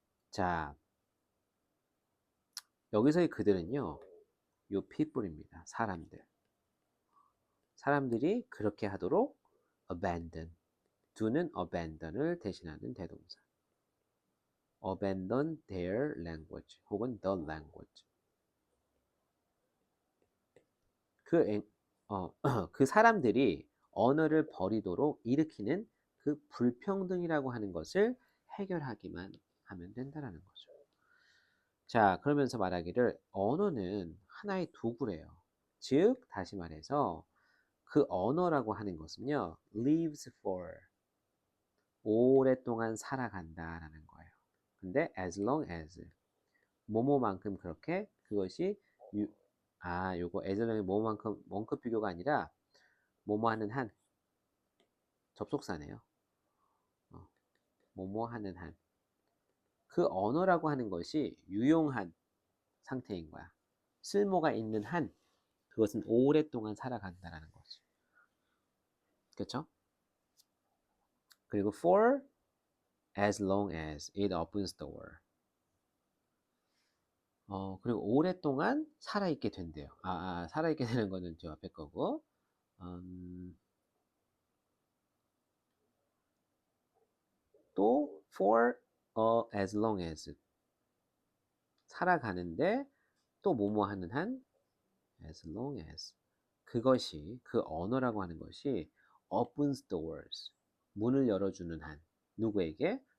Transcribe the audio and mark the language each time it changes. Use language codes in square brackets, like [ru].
[ko] 자, 여기서의 그들은요, 요 people입니다. 사람들. 사람들이 그렇게 하도록 abandon, do는 abandon을 대신하는 대동사. [en] abandon their language 혹은 the language. [ko] 그 사람들이 언어를 버리도록 일으키는 그 불평등이라고 하는 것을 해결하기만 하면 된다라는 거죠. 자, 그러면서 말하기를 언어는 하나의 도구래요. 즉, 다시 말해서 그 언어라고 하는 것은요, lives for, 오랫동안 살아간다라는 거예요. 근데 as long as, 뭐뭐만큼 그렇게 그것이 요거 as long이 뭐뭐만큼 원급 비교가 아니라 뭐뭐 하는 한, 접속사네요. 뭐뭐 하는 한. 그 언어라고 하는 것이 유용한 상태인 거야. 쓸모가 있는 한, 그것은 오랫동안 살아간다라는 거지. 그렇죠? [en] 그리고 for as long as it opens the door. [ko] 그리고 오랫동안 살아있게 된대요. 살아있게 되는 거는 저 앞에 거고. 또 for as long as, 살아가는데 또 뭐뭐 하는 한, as long as, 그것이, 그 언어라고 하는 것이 opens doors, 문을 열어주는 한, 누구에게?